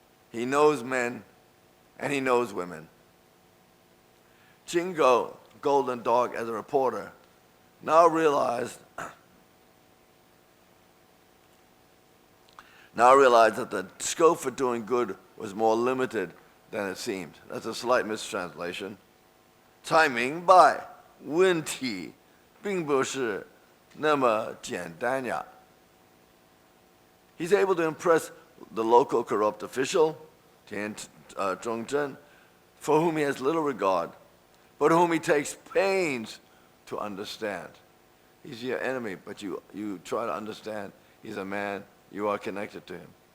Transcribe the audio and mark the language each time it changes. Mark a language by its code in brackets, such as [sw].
[en] He knows men and he knows women. Jingo, Golden Dog, as a reporter, now realized that the scope for doing good was more limited than it seemed. That's a slight mistranslation. [zh] 才明白问题并不是那么简单呀. [en] He's able to impress the local corrupt official, Tian Zhongzhen, for whom he has little regard, but whom he takes pains to understand. He's your enemy, but you try to understand. He's a man. You are connected to him.